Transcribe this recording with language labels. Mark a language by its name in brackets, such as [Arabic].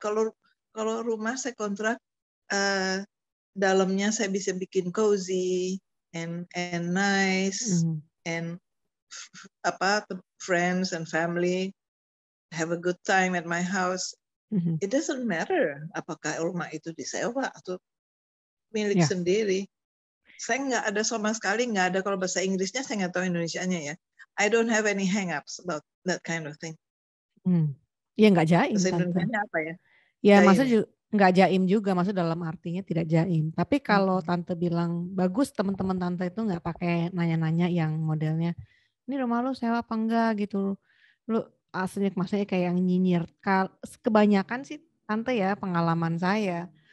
[Indonesian] Kalau rumah saya kontrak, dalamnya saya bisa bikin [English] cozy and nice, and friends and family have a good time at my house. It doesn't matter [Indonesian] apakah rumah itu disewa atau milik sendiri. Saya nggak ada sama sekali, nggak ada, kalau bahasa Inggrisnya saya nggak tahu Indonesianya ya. [English] I don't have any hang-ups about that kind of thing. [Indonesian] Ya nggak jaim. Bahasa Indonesianya apa ya? Ya maksudnya nggak jaim juga, maksud dalam artinya tidak jaim. Tapi kalau Tante bilang bagus, teman-teman Tante itu nggak pakai nanya-nanya yang modelnya, ini rumah lu sewa apa enggak gitu. Lu aslinya maksudnya kayak yang nyinyir. Kebanyakan sih Tante ya, pengalaman saya.